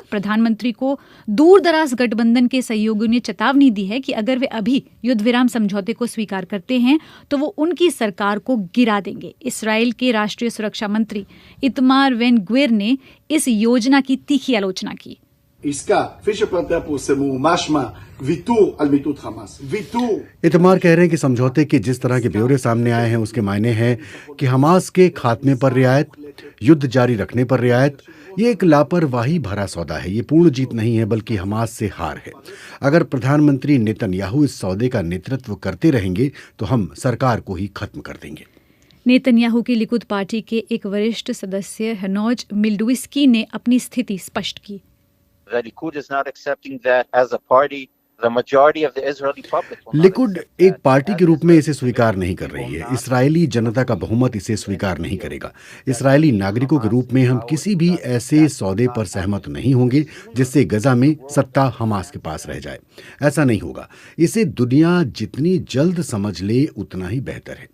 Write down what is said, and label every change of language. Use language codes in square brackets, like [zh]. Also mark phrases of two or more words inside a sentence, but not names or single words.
[hi] प्रधानमंत्री को दूरदराज गठबंधन के सहयोगियों ने चेतावनी दी है कि अगर वे अभी युद्ध विराम समझौते को स्वीकार करते हैं तो वो उनकी सरकार को गिरा देंगे। इसराइल के राष्ट्रीय सुरक्षा मंत्री इतमार वेन ग्वेर ने इस योजना की तीखी आलोचना की। [he] עסקה, כפי שפרטיה פורסמו, משמע ויתור על מיטוט חמאס. ויתור. [hi] इतमार कह रहे हैं कि समझौते के जिस तरह के ब्यौरे सामने आए हैं उसके मायने हैं कि हमास के खात्मे पर रियायत, युद्ध जारी रखने पर रियायत, ये एक लापरवाही भरा सौदा है। ये पूर्ण जीत नहीं है बल्कि हमास से हार है। अगर प्रधानमंत्री नेतन्याहू इस सौदे का नेतृत्व करते रहेंगे तो हम सरकार को ही खत्म कर देंगे। नेतन्याहू की लिकुद पार्टी के एक वरिष्ठ सदस्य हनोज मिल्डुस्की ने अपनी स्थिति स्पष्ट की। [en] The Likud is not accepting that as a party. The majority of the Israeli public will not [hi] लिकुड एक पार्टी के रूप में इसे स्वीकार नहीं कर रही है। इसराइली जनता का बहुमत इसे स्वीकार नहीं करेगा। इसराइली नागरिकों के रूप में हम किसी भी ऐसे सौदे पर सहमत नहीं होंगे जिससे गजा में सत्ता हमास के पास रह जाए। ऐसा नहीं होगा। इसे दुनिया जितनी जल्द समझ ले उतना ही बेहतर है।